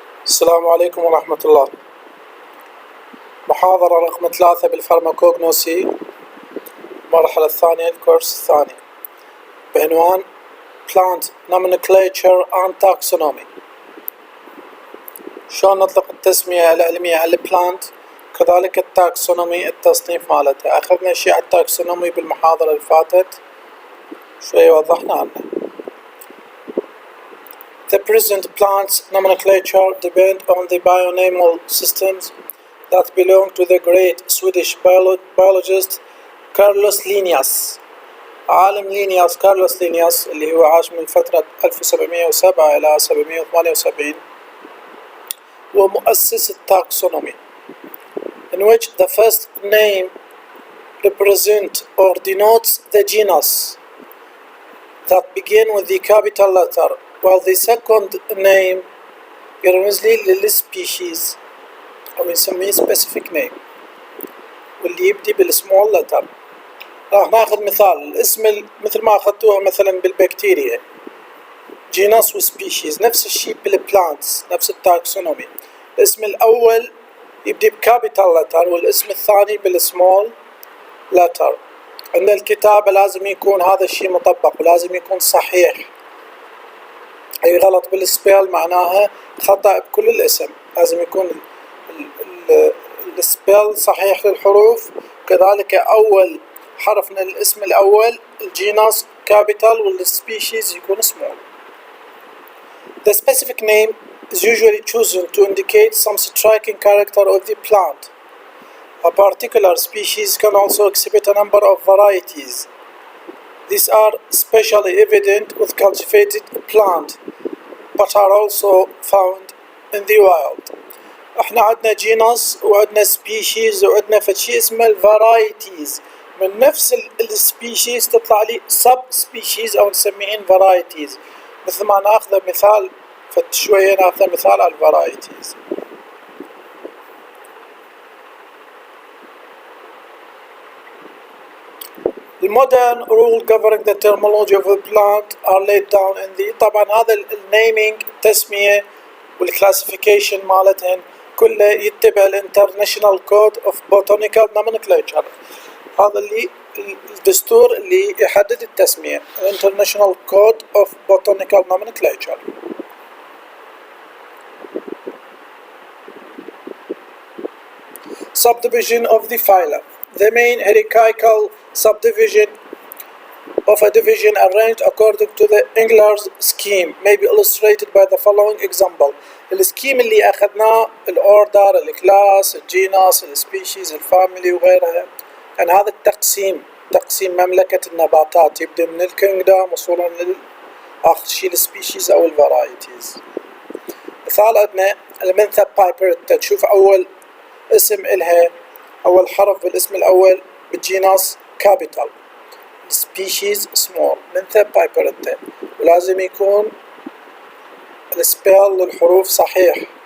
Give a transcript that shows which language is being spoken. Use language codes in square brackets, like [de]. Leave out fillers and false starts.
[ar] السلام عليكم ورحمة الله. محاضرة رقم 3 بالفارماكوغنوسي، المرحلة الثانية، الكورس الثاني، بعنوان [en] Plant Nomenclature and Taxonomy. [ar] شلون نطلق التسمية العلمية على البلانت، كذلك التاكسونومي التصنيف مالتها. أخذنا شيء على التاكسونومي بالمحاضرة اللي فاتت، شوي وضحنا عنه. [en] The present plants nomenclature depend on the bionamal systems that belong to the great Swedish biologist Carlos Linnaeus. [ar] عالم لينياس، كارلوس لينياس، اللي هو عاش من فترة 1707 إلى 778، ومؤسس التاكسونومي، [en] in which the first name represents or denotes the genus that begin with the capital letter, while the second name [ar] يرمز لي للسبيشيز أو نسميه specific name، واللي يبدي بالسمول letter. راح ناخذ مثال الاسم مثل ما أخذتوها مثلا بالبكتيريا، جينس وسبيشيز، نفس الشيء بالبلانتس، نفس التاكسونومي. الاسم الأول يبدي بكابيتال لتر والاسم الثاني بالسمول لتر. عند الكتابة لازم يكون هذا الشيء مطبق ولازم يكون صحيح. أي غلط بالسبيل معناها خطأ بكل الاسم، لازم يكون السبيل صحيح للحروف، كذلك أول حرف من الاسم الأول الجينس كابيتال والسبيشيز يكون سمول. [en] The specific name is usually chosen to indicate some striking character of the plant. A particular species can also exhibit a number of varieties. These are especially evident with cultivated plant, but are also found in the wild. [ar] احنا عندنا جينس وعندنا سبيشيز وعندنا فشي اسمه الفرايتيز. من نفس السبيشيز تطلع لي سب سبيشيز او نسميهن فرايتيز. مثل ما ناخذ مثال شوية، ناخذ مثال على الفرايتيز. [en] The modern rule governing the terminology of the plant are laid down in the. [ar] طبعا هذا النيمينج التسمية والكلاسيفيكيشن مالتهن كله يتبع الانترناشونال كود اوف بوتانيكال نومنكلتشر. هذا اللي الدستور اللي يحدد التسمية، الانترناشونال كود اوف بوتانيكال نومنكلتشر. [en] Subdivision of the phylum. The main hierarchical subdivision of a division arranged according to the Engler's scheme may be illustrated by the following example. [ar] السكيم اللي أخذناه الأوردر، الكلاس، الجينس، السبيشيز، الفاميلي وغيرها. يعني هذا التقسيم، تقسيم مملكة النباتات، يبدأ من الكينجدم وصولا لآخر شيء السبيشيز أو الفرايتيز. مثال عندنا المنثا بايبرتا، تشوف أول اسم إلها، أول حرف بالاسم الأول بالجينس كابيتال، سبيشيز سمول، منثا بايبرتا، ولازم يكون السبيل للحروف صحيح.